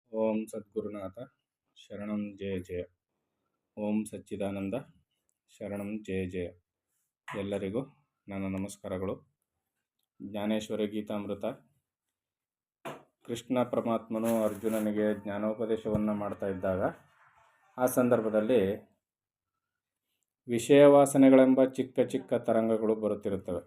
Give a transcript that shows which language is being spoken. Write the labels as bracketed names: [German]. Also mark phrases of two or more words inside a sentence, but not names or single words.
[Sanskrit] ಓಂ ಸದ್ಗುರುನಾಥ ಶರಣಂ ಜಯ ಜಯ. ಓಂ ಸಚ್ಚಿದಾನಂದ ಶರಣಂ ಜಯ ಜಯ. [Kannada] ಎಲ್ಲರಿಗೂ ನನ್ನ ನಮಸ್ಕಾರಗಳು. ಜ್ಞಾನೇಶ್ವರಿ ಗೀತಾಮೃತ. ಕೃಷ್ಣ ಪರಮಾತ್ಮನು ಅರ್ಜುನನಿಗೆ ಜ್ಞಾನೋಪದೇಶವನ್ನು ಮಾಡ್ತಾ ಇದ್ದಾಗ ಆ ಸಂದರ್ಭದಲ್ಲಿ ವಿಷಯ ವಾಸನೆಗಳೆಂಬ ಚಿಕ್ಕ ಚಿಕ್ಕ ತರಂಗಗಳು ಬರುತ್ತಿರುತ್ತವೆ.